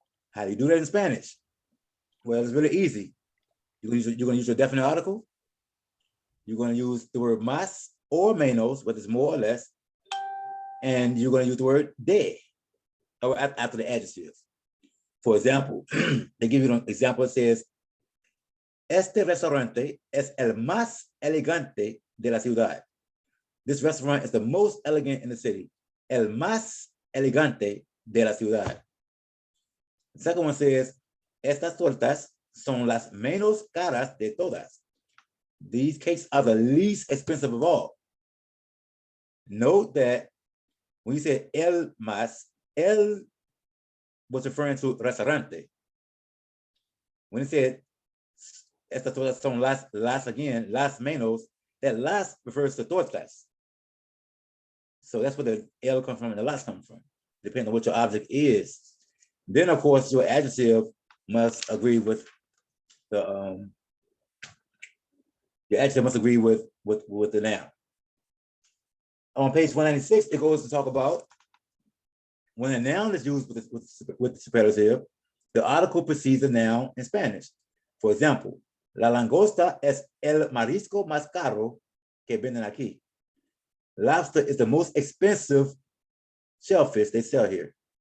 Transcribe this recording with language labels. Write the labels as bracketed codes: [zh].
[en] How do you do that in Spanish? Well, it's really easy. You're going to use your definite article. You're going to use the word más or menos, whether it's more or less. And you're going to use the word de, or after the adjectives. For example, they give you an example. It says, [es] este restaurante es el más elegante de la ciudad. [en] This restaurant is the most elegant in the city. [es] El más elegante de la ciudad. [en] The second one says, [es] estas tortas son las menos caras de todas. [en] These cakes are the least expensive of all. Note that when you say el más, el was referring to restaurante. When it said [es] estas tortas son las [en] again, las menos, that las refers to tortas. So that's where the el comes from and the las comes from, depending on what your object is. Then, of course, your adjective must agree with the your adjective must agree with the noun. On page 196, it goes to talk about when a noun is used with the superlative, the article precedes the noun in Spanish. For example, [es] la langosta es el marisco más caro que venden aquí. [en] Lobster is the most expensive shellfish they sell here.